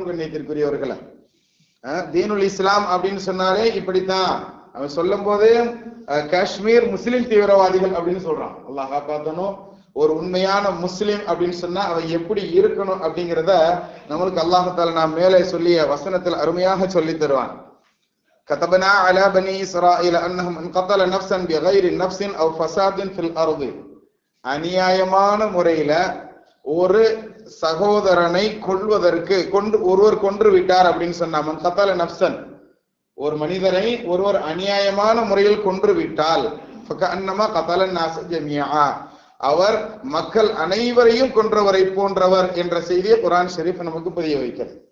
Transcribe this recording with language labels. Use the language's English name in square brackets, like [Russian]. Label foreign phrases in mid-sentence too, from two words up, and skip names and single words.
[Tamil] கண்ணியத்திற்குரியவர்களை, [Arabic] دين الإسلام [Tamil] அப்படின்னு சொன்னாலே இப்படித்தான். அவன் சொல்லும் போதே காஷ்மீர் முஸ்லிம் தீவிரவாதிகள் அப்படின்னு சொல்றான். அல்லாஹ் காப்பாத்தணும். ஒரு உண்மையான முஸ்லிம் அப்படின்னு சொன்னா அவன் எப்படி இருக்கணும் அப்படிங்கிறத நம்மளுக்கு அல்லாஹ் நாம் மேலே சொல்லிய வசனத்தில் அருமையாக சொல்லி தருவான். [Arabic] كتبنا على بني إسرائيل أنهم من قتل نفسا بغير نفس أو فساد في الأرض. [Tamil] அநியாயமான முறையில ஒரு சகோதரனை கொல்வதற்கு ஒருவர் கொன்று விட்டார் அப்படின்னு சொன்னா, [Arabic] من قتل نفسا, [Tamil] ஒரு மனிதரை ஒருவர் அநியாயமான முறையில் கொன்று விட்டால் [Arabic] فكأنما قتل الناس جميعا, [Tamil] அவர் மக்கள் அனைவரையும் கொன்றவரை போன்றவர் என்ற செய்தியை குர்ஆன் ஷரீஃப் நமக்கு புரிய வைக்கிறது.